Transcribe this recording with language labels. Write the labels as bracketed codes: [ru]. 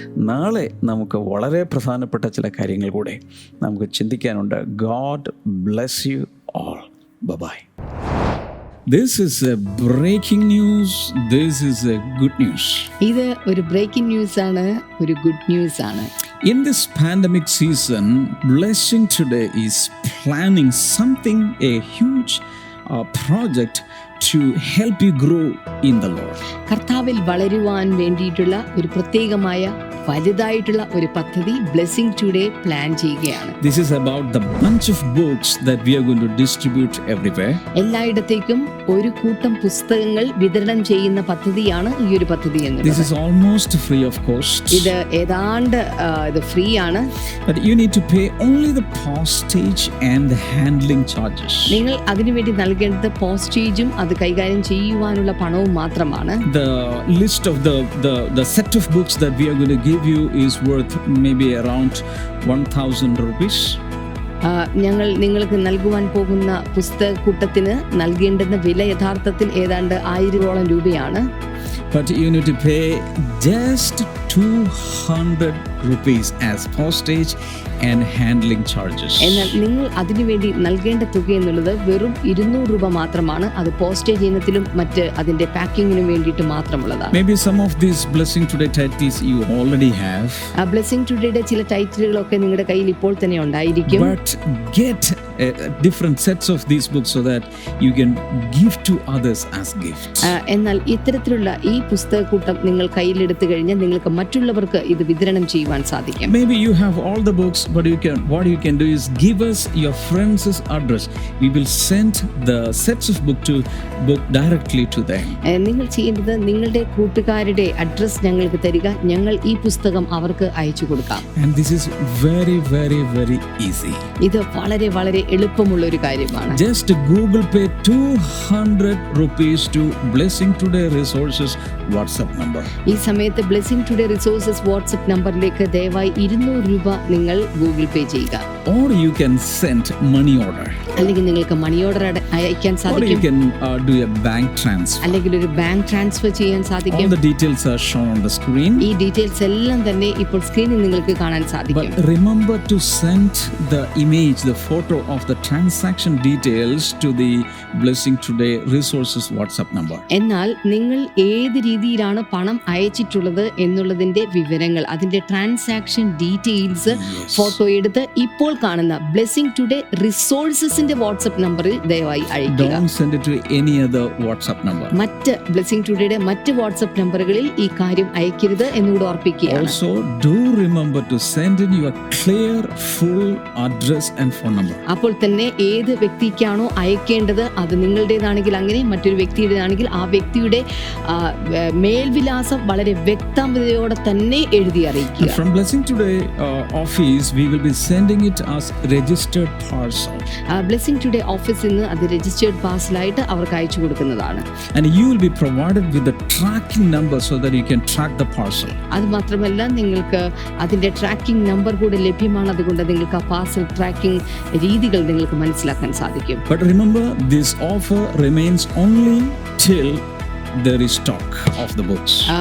[ml] നാളെ നമുക്ക് വളരെ പ്രധാനപ്പെട്ട ചില കാര്യങ്ങൾ കൂടെ നമുക്ക് ചിന്തിക്കാനുണ്ട്. [en] God bless you all. Bye-bye. This is a breaking news. This is a good news. [ml] ഇത് ഒരു ബ്രേക്കിംഗ് ന്യൂസ് ആണ്, ഒരു ഗുഡ് ന്യൂസ് ആണ്. [en] In this pandemic season, Blessing Today is planning something, a huge project to help you grow in the Lord. [ml] കർത്താവിൽ വളരുവാൻ വേണ്ടിയിട്ടുള്ള ഒരു പ്രത്യേകമായ വലുതായിട്ടുള്ള ഒരു പദ്ധതി ബ്ലെസ്സിംഗ് ടുഡേ പ്ലാൻ ചെയ്യുകയാണ്. [en] This is about the bunch of books that we are going to distribute everywhere. [ml] എല്ലായിടത്തേക്കും ഒരു കൂട്ടം പുസ്തകങ്ങൾ വിതരണം ചെയ്യുന്ന പദ്ധതിയാണ് ഈ ഒരു പദ്ധതി എന്നുള്ളത്. [en] This is almost free of cost. [ml] ഇത് ഏതാണ്ട് ഇത് ഫ്രീ ആണ്. [en] But you need to pay only the postage and the handling charges. [ml] നിങ്ങൾ അതിനുവേണ്ടി നൽകേണ്ടത് പോസ്റ്റേജും അത് കൈകാര്യം ചെയ്യുവാനുള്ള പണവും മാത്രമാണ്. [en] The list of the set of books that we are going to give you is worth maybe around 1,000 rupees. [ml] ഞങ്ങൾ നിങ്ങൾക്ക് നൽകുവാൻ പോകുന്ന പുസ്തകക്കൂട്ടത്തിന് നൽകേണ്ടുന്ന വില യഥാർത്ഥത്തിൽ ഏതാണ്ട് 1000 രൂപയാണ്. [en] But you need to pay just 200 rupees as postage and handling charges. [ml] എന്നാൽ നിങ്ങൾ അതിനുവേണ്ടി നൽകേണ്ട തുക എന്നുള്ളത് വെറും 200 രൂപ മാത്രമാണ്. അത് പോസ്റ്റേജ് ഇനത്തിലും മറ്റ് അതിന്റെ പാക്കിങ്ങിനും വേണ്ടിയിട്ട് മാത്രമുള്ളതാണ്. [en] Maybe some of these Blessing Today titles you already have. [ml] Blessing ടുഡേയുടെ ചില ടൈറ്റിലുകളൊക്കെ നിങ്ങളുടെ കയ്യിൽ ഇപ്പോൾ തന്നെ ഉണ്ടായിരിക്കും. [en] But get different sets of these books so that you can give to others as gifts. [ml] എന്നാൽ ഇത്തരത്തിലുള്ള ഈ പുസ്തകക്കൂട്ടം നിങ്ങൾ കയ്യിലെടുത്തു കഴിഞ്ഞാൽ നിങ്ങൾക്ക് മറ്റുള്ളവർക്ക് ഇത് വിതരണം ചെയ്യുവാൻ സാധിക്കും. [en] Maybe you have all the books, but what you can do is give us your friend's address. We will send the sets of book directly to them. [ml] നിങ്ങൾ ചെയ്യേണ്ടത് നിങ്ങളുടെ കൂട്ടുകാരുടെ അഡ്രസ് ഞങ്ങൾക്ക് തരിക, ഞങ്ങൾ ഈ പുസ്തകം അവർക്ക് അയച്ചു കൊടുക്കാം. [en] And this is very, very, very easy. [ml] ഇത് വളരെ വളരെ എളുപ്പമുള്ള ഒരു കാര്യമാണ്. [en] Just Google Pay 200 rupees to Blessing Today Resources WhatsApp number. [ml] ഈ സമയത്ത് ബ്ലെസ്സിംഗ് ടുഡേ റിസോഴ്സസ് വാട്സ്ആപ്പ് നമ്പറിലേക്ക് ദയവായി 200 രൂപ നിങ്ങൾ ഗൂഗിൾ പേ ചെയ്യുക. [en] Or you can send money order. [ml] അല്ലെങ്കിൽ നിങ്ങൾക്ക് മണി ഓർഡർ അയക്കാൻ സാധിക്കും. [en] Or you can do a bank transfer. [ml] അല്ലെങ്കിൽ ഒരു ബാങ്ക് ട്രാൻസ്ഫർ ചെയ്യാൻ സാധിക്കും. [en] All the details are shown on the screen. [ml] ഈ ഡീറ്റെയിൽസ് എല്ലാം തന്നെ ഇപ്പോൾ സ്ക്രീനിൽ നിങ്ങൾക്ക് കാണാൻ സാധിക്കും. [en] But remember to send the image, the photo of the transaction details to the Blessing Today Resources WhatsApp number. [ml] എന്നാൽ നിങ്ങൾ ഏത് രീതിയിലാണ് പണം അയച്ചിട്ടുള്ളത് എന്നുള്ളതിന്റെ വിവരങ്ങൾ, അതിന്റെ ട്രാൻസാക്ഷൻ ഡീറ്റെയിൽസ് ഫോട്ടോ എടുത്ത് ഇപ്പോൾ കാണുന്ന ബ്ലെസ്സിംഗ് ടുഡേ റിസോഴ്സസിന്റെ വാട്സ്ആപ്പ് നമ്പറിൽ ദയവായി അയക്കുക. [en] Don't send it to any other WhatsApp number. [ml] മറ്റ് ബ്ലെസ്സിംഗ് ടുഡേയുടെ മറ്റ് വാട്സ്ആപ്പ് നമ്പറുകളിൽ ഈ കാര്യം അയക്കരുത് എന്നുകൂടെ ഓർപ്പിക്കുകയാണ്. [en] Also do remember to send in your clear full address and phone number. [ml] അപ്പോൾ തന്നെ ഏത് വ്യക്തിക്കാണോ അയക്കേണ്ടത് അത് നിങ്ങളുടേതാണെങ്കിൽ അങ്ങനെ, മറ്റൊരു വ്യക്തിയുടേതാണെങ്കിൽ ആ വ്യക്തിയുടെ മേൽവിലാസം വളരെ വ്യക്തതയോടെ തന്നെ എഴുതി അറിയിക്കുക. [en] From Blessing Today office we will be sending it as registered parcel. [ml] Blessing today ഓഫീസിൽ നിന്ന് അത് രജിസ്റ്റേർഡ് പാഴ്സലായിട്ട് അവർക്ക് അയച്ചു കൊടുക്കുന്നതാണ്. [en] And you will be provided with the tracking number so that you can track the parcel. [ml] അത് മാത്രമല്ല നിങ്ങൾക്ക് അതിൻ്റെ ട്രാക്കിംഗ് നമ്പർ കൂടെ ലഭ്യമാണ്. അതുകൊണ്ട് നിങ്ങൾക്ക് ആ പാർസൽ ട്രാക്കിംഗ് രീതികൾ നിങ്ങൾക്ക് മനസ്സിലാക്കാൻ സാധിക്കും. [en] But remember, this offer remains only till there is stock of the books.